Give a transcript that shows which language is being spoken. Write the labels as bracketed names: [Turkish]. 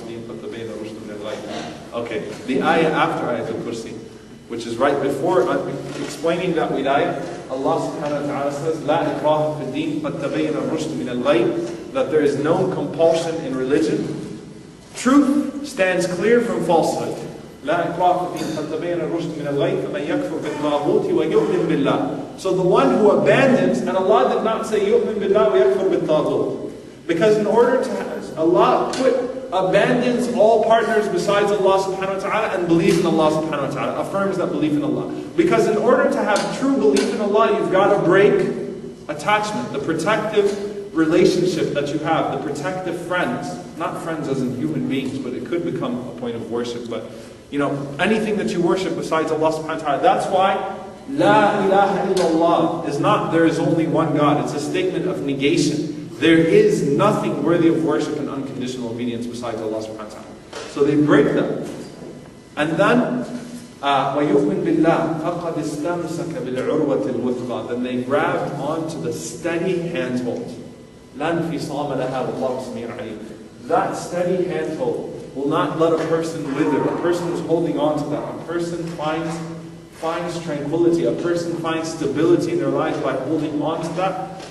[English] Okay, the ayah after ayat al-kursi, which is right before explaining that ayah, Allah subhanahu wa ta'ala says, [Arabic] لا إكراه في الدين قد تبين الرشد من الغي, [English] that there is no compulsion in religion. Truth stands clear from falsehood. [Arabic] لا إكراه في الدين قد تبين الرشد من الغي فمن يكفر بالطاغوت ويؤمن بالله. [English] So the one who abandons, and Allah did not say [Arabic] يؤمن بالله ويكفر بالطاغوت, [English] because in order to have, Allah abandons all partners besides Allah subhanahu wa ta'ala and believes in Allah subhanahu wa ta'ala, affirms that belief in Allah. Because in order to have true belief in Allah, you've got to break attachment, the protective relationship that you have, the protective friends. Not friends as in human beings, but it could become a point of worship. But, you know, anything that you worship besides Allah subhanahu wa ta'ala. That's why La ilaha illallah is not there is only one God. It's a statement of negation. There is nothing worthy of worship and unconditional obedience besides Allah subhanahu wa ta'ala. So they break them. And then, [Arabic] وَيُؤْمِن بِاللَّهِ فَقَدْ اسْتَمْسَكَ بِالْعُرْوَةِ الْوُثْقَى. [English] Then they grabbed onto the steady handhold. [Arabic] لَا انْفِصَامَ لَهَا وَاللَّهُ سَمِيعٌ عَلِيمٌ. [English] That steady handhold will not let a person wither. A person is holding on to that. A person finds tranquility. A person finds stability in their life by holding on to that.